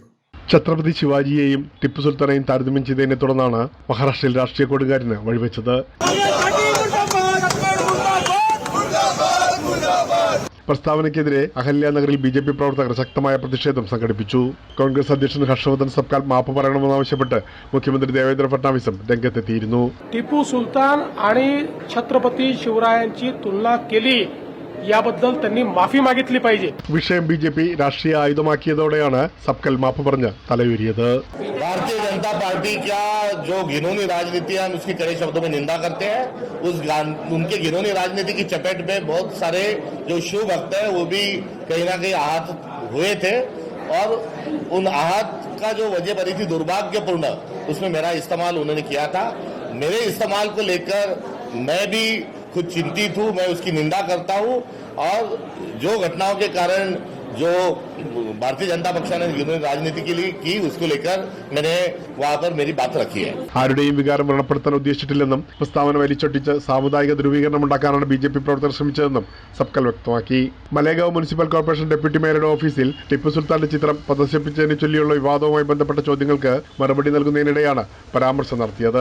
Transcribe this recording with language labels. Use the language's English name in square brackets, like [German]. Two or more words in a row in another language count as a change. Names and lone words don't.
[Malayalam] ഛത്രപതി ശിവാജിയെയും ടിപ്പു സുൽത്താനെയും താരതമ്യം ചെയ്തതിനെ തുടർന്നാണ് മഹാരാഷ്ട്രയിൽ രാഷ്ട്രീയ കൊടുങ്കാറ്റിന് വഴിവെച്ചത്. പ്രസ്താവനയ്ക്കെതിരെ അഹല്യാനഗറിൽ BJP പ്രവർത്തകർ ശക്തമായ പ്രതിഷേധം സംഘടിപ്പിച്ചു. കോൺഗ്രസ് അധ്യക്ഷൻ ഹർഷവർദ്ധൻ സബ്കാൽ മാപ്പ് പറയണമെന്നാവശ്യപ്പെട്ട് മുഖ്യമന്ത്രി ദേവേന്ദ്ര ഫഡ്നാവിസും രംഗത്തെത്തിയിരുന്നു. [Marathi] टिपू सुलतान आणि छत्रपती शिवरायांची तुलना केली याबद्दल त्यांनी माफी मागितली पाहिजे. [Malayalam] വിഷയം BJP രാഷ്ട്രീയ ആയുധമാക്കിയതോടെയാണ് സബ്കൽ മാപ്പ് പറഞ്ഞ് തലയൂരിയത്. [Hindi] भारतीय जनता पार्टी का जो घिनौनी राजनीति है हम उसकी कड़े शब्दों में निंदा करते हैं. उनके घिनौनी राजनीति की चपेट में बहुत सारे जो शिव भक्त हैं वो भी कहीं ना कहीं आहत हुए थे और उन आहत का जो वजह बनी थी दुर्भाग्यपूर्ण, उसमें मेरा इस्तेमाल उन्होंने किया था. मेरे इस्तेमाल को लेकर मैं भी खुद चिंतित हूँ, मैं उसकी निंदा करता हूँ और जो घटनाओं के कारण जो भारतीय जनता पक्ष ने राजनीति के लिए की उसको लेकर मैंने वहां पर मेरी बात रखी है. [Malayalam] ആരുടെയും വികാരം വ്രണപ്പെടുത്താൻ ഉദ്ദേശിച്ചിട്ടില്ലെന്നും പ്രസ്താവന വലിച്ചൊട്ടിച്ച് സാമുദായിക ധ്രുവീകരണം ഉണ്ടാക്കാനാണ് BJP പ്രവർത്തകർ ശ്രമിച്ചതെന്നും സബ്കൽ വ്യക്തമാക്കി. മലേഗാവ് മുനിസിപ്പൽ കോർപ്പറേഷൻ ഡെപ്യൂട്ടി മേയറുടെ ഓഫീസിൽ ടിപ്പു സുൽത്താന്റെ ചിത്രം പ്രദർശിപ്പിച്ചതിനെ ചൊല്ലിയുള്ള വിവാദവുമായി ബന്ധപ്പെട്ട ചോദ്യങ്ങൾക്ക് മറുപടി നൽകുന്നതിനിടെയാണ് പരാമർശം നടത്തിയത്.